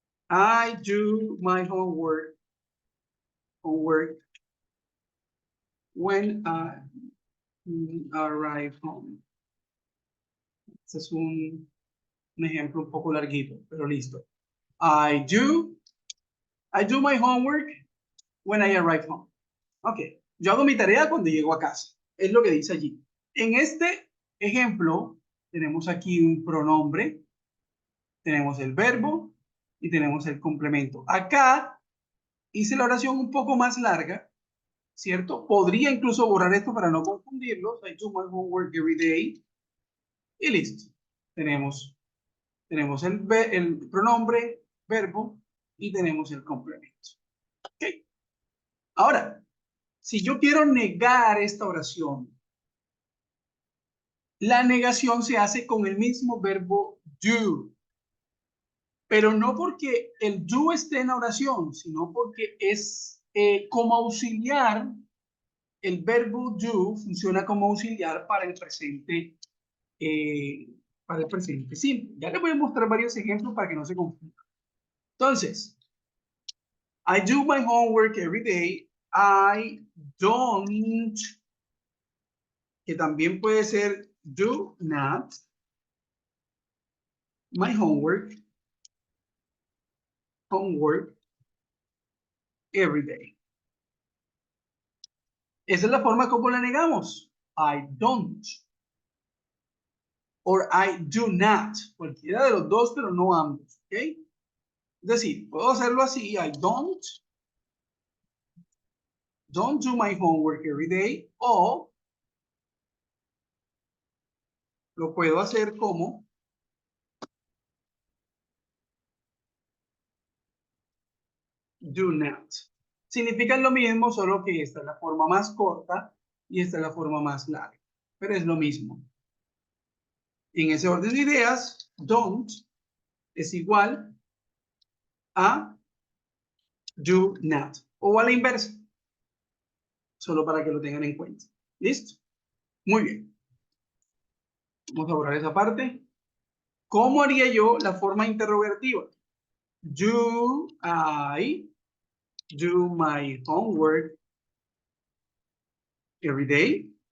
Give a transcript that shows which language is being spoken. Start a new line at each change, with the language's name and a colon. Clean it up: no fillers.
English: I do my homework when I arrive home.
Spanish: Este es un ejemplo un poco larguito, pero listo.
English: I do my homework when I arrive home.
Spanish: Ok, yo hago mi tarea cuando llego a casa. Es lo que dice allí. En este ejemplo, tenemos aquí un pronombre, tenemos el verbo y tenemos el complemento. Acá hice la oración un poco más larga, ¿cierto? Podría incluso borrar esto para no confundirlos.
English: I do my homework every day.
Spanish: Y listo. Tenemos el pronombre, verbo y tenemos el complemento. ¿Ok? Ahora, si yo quiero negar esta oración, la negación se hace con el mismo verbo do. Pero no porque el do esté en la oración, sino porque es como auxiliar. El verbo do funciona como auxiliar eh, para el presente simple. Ya les voy a mostrar varios ejemplos para que no se confundan.
English: Entonces, I do my homework every day. I don't,
Spanish: que también puede ser
English: do not, my homework every day.
Spanish: Esa es la forma como la negamos.
English: I don't. Or I do not.
Spanish: Cualquiera de los dos, pero no ambos. ¿Ok? Es decir, puedo hacerlo así.
English: I don't do my homework every day.
Spanish: O lo puedo hacer como do not. Significan lo mismo, solo que esta es la forma más corta y esta es la forma más larga. Pero es lo mismo. En ese orden de ideas, don't es igual a do not. O a la inversa. Solo para que lo tengan en cuenta. ¿Listo? Muy bien. Vamos a borrar esa parte. ¿Cómo haría yo la forma interrogativa?
English: Do I do my homework every day?